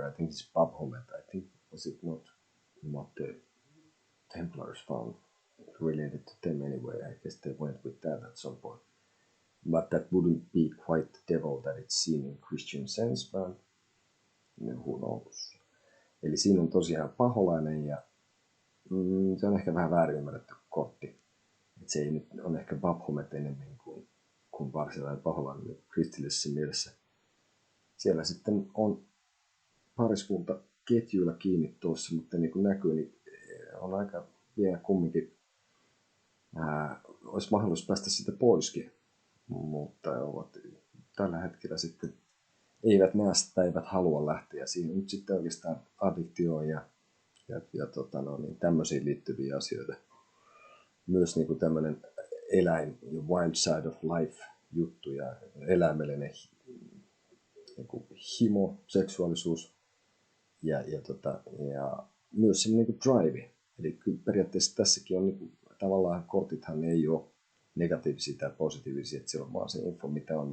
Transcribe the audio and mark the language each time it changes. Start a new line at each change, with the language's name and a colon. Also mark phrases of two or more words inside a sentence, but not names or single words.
English: I think it's Baphomet. I think, was it not the Templars found related to them anyway? I guess they went with that at some point. But that wouldn't be quite the devil that it's seen in Christian sense, but who knows.
Finnish: Eli siinä on tosiaan paholainen ja se on ehkä vähän väärin ymmärretty kortti. Et se ei nyt on ehkä Baphomet enemmän kuin varsinainen paholainen kristillisessä mielessä. Siellä sitten on pariskunta ketjuilla kiinni tuossa, mutta niin kuin näkyy, niin on aika vielä kumminkin, olisi mahdollisuus päästä sitä poiskin, mutta ovat tällä hetkellä sitten eivät näe sitä, eivät halua lähteä. Siinä on nyt sitten oikeastaan addiktioon ja tämmöisiin liittyviä asioita. Myös niin kuin tämmöinen eläin,
English: wild side of life
Finnish: juttu ja eläimellinen niin kuin himo, seksuaalisuus ja myös semmoinen niin kuin drive. Eli kyllä periaatteessa tässäkin on niin kuin, tavallaan kortithan ei ole negatiivisia tai positiivisia, että siellä on vaan se info, mitä on.